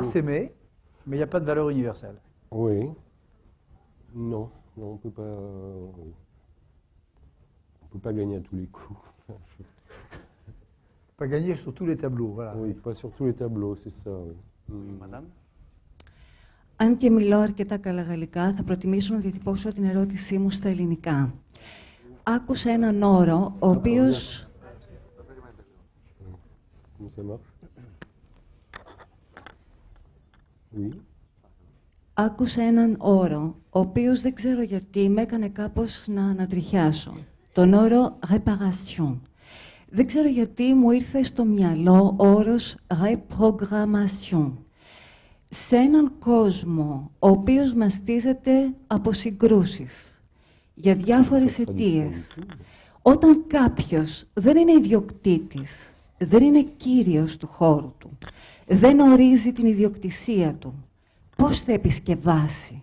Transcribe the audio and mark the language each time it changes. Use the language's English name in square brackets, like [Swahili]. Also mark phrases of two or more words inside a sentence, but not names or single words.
[French] par s'aimer, mais il n'y a pas de valeur universelle. Oui. Non, on peut pas. Oui. On peut pas gagner à tous les coups. Pas gagner sur tous les tableaux, voilà. Oui, pas sur tous les tableaux, c'est ça. Oui. Madame? [Greek] Αν και μιλώ αρκετά καλά γαλλικά, θα προτιμήσω να διατυπώσω την ερώτησή μου στα ελληνικά. Άκουσα έναν όρο, ο οποίος... [French] Comment ça marche? Oui. [Greek] Άκουσα έναν όρο, ο οποίος δεν ξέρω γιατί με έκανε κάπως να ανατριχιάσω. Τον όρο réparation. Δεν ξέρω γιατί μου ήρθε στο μυαλό ο όρος reprogrammation. Σε έναν κόσμο ο οποίος μαστίζεται από συγκρούσεις, για διάφορες αιτίες, όταν κάποιος δεν είναι ιδιοκτήτης, δεν είναι κύριος του χώρου του, δεν ορίζει την ιδιοκτησία του, πώς θα επισκευάσει?